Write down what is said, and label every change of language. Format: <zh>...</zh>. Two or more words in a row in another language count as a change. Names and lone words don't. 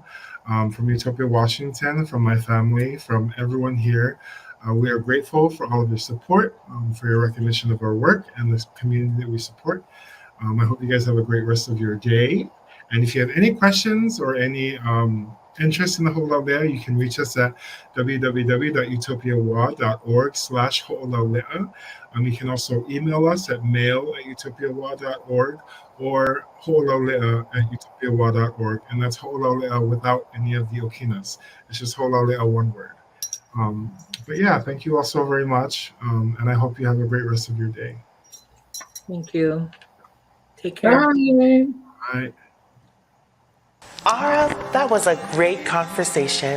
<en>From Utopia Washington, from my family, from everyone here, we are grateful for all of your support, for your recognition of our work and this community that we support. I hope you guys have a great rest of your day. And if you have any questions or any interest in the Hoʻolauleʻa, you can reach us at www.utopiawa.org/Hoʻolauleʻa. You can also email us at mail@utopiawa.org or hoʻolauleʻa@utopiawa.org. And that's Hoʻolauleʻa without any of the okinas. It's just Hoʻolauleʻa, one word. But yeah, thank you all so very much. And I hope you have a great rest of your day. Thank you. Take care. Bye. Bye. Ara, that was a great conversation.</en>